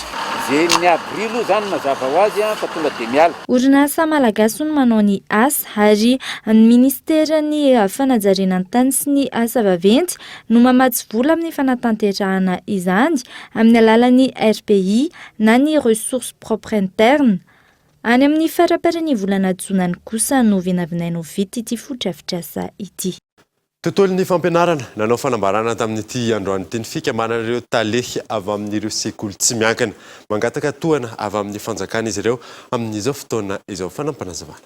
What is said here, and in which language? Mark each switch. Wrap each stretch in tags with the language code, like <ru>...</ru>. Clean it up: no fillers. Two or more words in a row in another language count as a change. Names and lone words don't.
<mg>Izay ny abri aloha zany mazava ho azy fa tonga dia miala. Orinasa malagasy no manao ny asa ary ny ministera ny fanajariana ny tany sy ny asa vaventy no mamatsy vola amin'ny fanatanterahana izany amin'ny alalan'ny RPI na ny</mg> <fr>ressources propres internes.</fr> <mg>Any amin'ny faraparan'ny volana jonany kosa no vinavinaina ho vita ity fodrafitrasa ity. Tontolon'ny fampianarana nanao fanambarana tamin'ity androany ity ny fikambanan'ireo talehy avy amin'ireo sekoly tsy miankina mangataka tohana avy amin'ny fanjakana izy ireo amin'izao fotoana izao fanampanazavana.</mg>